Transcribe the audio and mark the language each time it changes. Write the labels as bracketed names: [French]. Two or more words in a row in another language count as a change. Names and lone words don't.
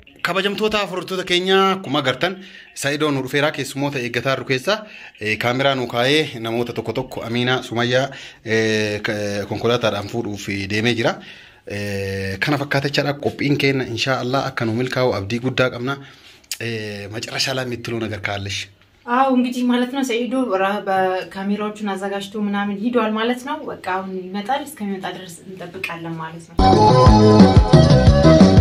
[Oromo] kabajamtoota furtuuta keenya kuma gartan Saidoo nu dhufeera keessumoota eeggataa rukeessa kaameraa nu kaayee namoota tokko Amina Sumayyaa konkolaataadhaan fuudhuuf deemee jira. Kana fakkaatachaadha qophiin keenya inshallah akka nu milkaa'u abdii guddaa qabna. [Amharic] መጨረሻ ላይ የምትለው ነገር ካለሽ አው እንግዲህ ማለት ነው ሰይዶ በካሜራዎቹን አዘጋጅቶ ምናምን ሂዷል ማለት ነው በቃ አሁን ይመጣል እስከሚመጣ ድረስ እንጠብቃለን ማለት ነው